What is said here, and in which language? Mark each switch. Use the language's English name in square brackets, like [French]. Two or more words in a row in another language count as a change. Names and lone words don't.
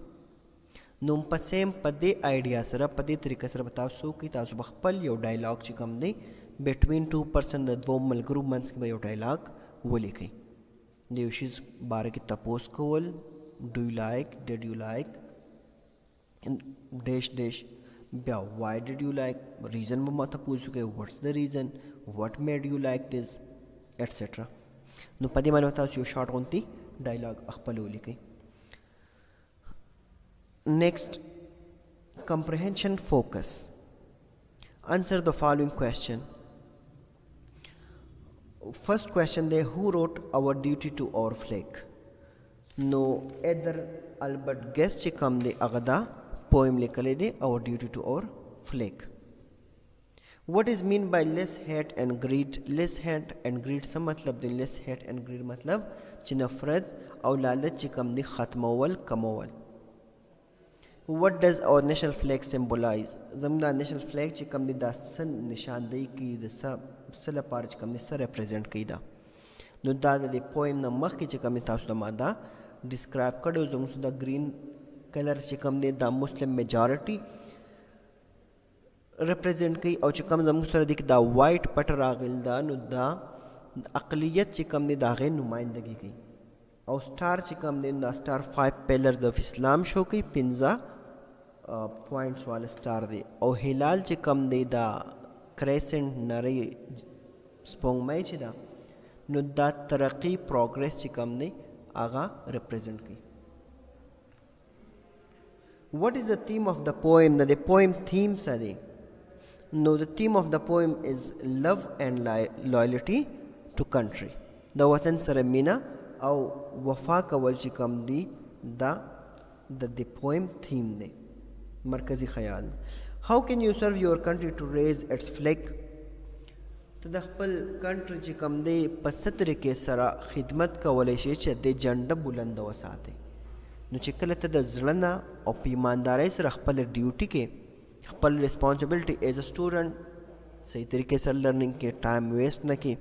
[Pashto] نو په سیم په دې آیډیا سره په دې طریقه سره به تاسو کوئ تاسو به خپل یو ډایلاګ چې کوم دی [English] between two person [Pashto] د دوو ملګرو منځ کې به یو ډایلاګ ولیکئ. د یو شیز باره کې تپوس کول [English] do you like did you like dash dash [Pashto] بیا [English] why did you like reason [Pashto] به ما تپوس وکړئ [English] what's the reason what made you like this etc. [Pashto] نو په دې باندې تاسو یو شارټ غونتی ډایلاګ خپل ولیکئ. [English] Next, comprehension focus. Answer the following question. First question there, who wrote Our Duty to Our Flag? No, either Albert Guest [Pashto] چې کوم دی هغه دا [English] poem [Pashto] لیکلی دی [English] Our Duty to Our Flag. What is mean by less hate and greed? Less hate and greed [Pashto] څه مطلب دی؟ [English] less hate and greed [Pashto] مطلب چې نفرت او لالچ چې کوم دی ختمول کمول. [English] What does our national flag symbolize? [Pashto] زموږ دا [English] national flag [Pashto] چې کوم دی دا څه نشاندهی کوي د څه لپاره چې کوم دی څه ریپرزینټ کوي دا. نو دا د دې پویم نه مخکې چې کوم دی تاسو ته ما دا ډسکرایب کړی زموږ دا [English] green color [Pashto] چې کوم دی دا [English] Muslim majority represent [Pashto] کوي او چې کوم زموږ سره دی دا [English] white part [Pashto] راغلی دا نو دا اقلیت چې کوم دی د هغې نمایندګي کوي. او سټار چې کوم دی دا [English] star 5 pillars of Islam show [Pashto] کوي 15 پوینټس والا سټار دی. او هلال چې کوم دی دا کریسنټ نری سپوږمۍ چې ده نو دا ترقی پروګرس چې کوم دی هغه ریپرزینټ کوي. [English] What is the theme of the poem? The poem theme [Pashto] څه دی؟ [English] No, the theme of the poem is love and loyalty to country. [Pashto] د وطن سره مینه او وفا کول چې کوم دی دا د [English] poem theme [Pashto] دی مرکزی خیال. [English] How can you serve your country to raise its flag? [Pashto] ته د خپل کنټري چې کوم دی په څه طریقې سره خدمت کولی شي چې د جنډه بلنده وساتئ. نو چې کله ته د زړه نه او په ایماندارۍ سره خپل ډیوټي کې خپل [English] responsibility as a student [Pashto] صحیح طریقې سره لرننګ کې [English] time waste [Pashto] نه کړي.